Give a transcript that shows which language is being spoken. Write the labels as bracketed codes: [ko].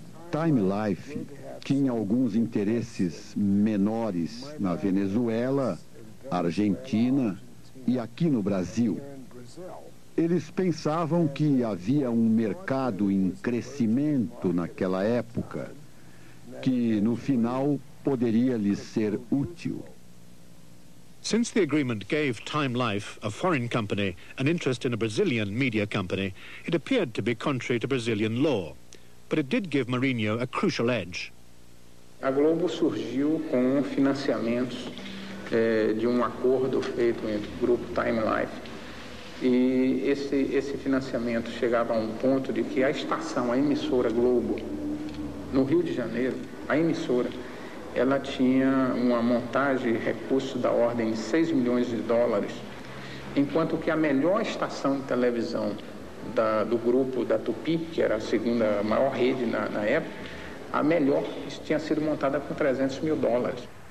[pt] Time Life tinha alguns interesses menores na Venezuela, Argentina e aqui no Brasil. Eles pensavam que havia um mercado em crescimento naquela época, que no final poderia lhes ser útil. [en] Since the agreement gave Time Life, a foreign company, an interest in a Brazilian media company, it appeared to be contrary to Brazilian law. but it did give Marinho a crucial edge. [pt] A Globo surgiu com financiamentos de um acordo feito entre o grupo Time Life. E esse financiamento chegava a um ponto de que a estação, a emissora Globo, no Rio de Janeiro, a emissora, ela tinha uma montagem e recursos da ordem de 6 milhões de dólares, enquanto que a melhor estação de televisão do grupo da Tupi, que era a segunda maior rede na época, a melhor tinha sido montada com 300 mil dólares.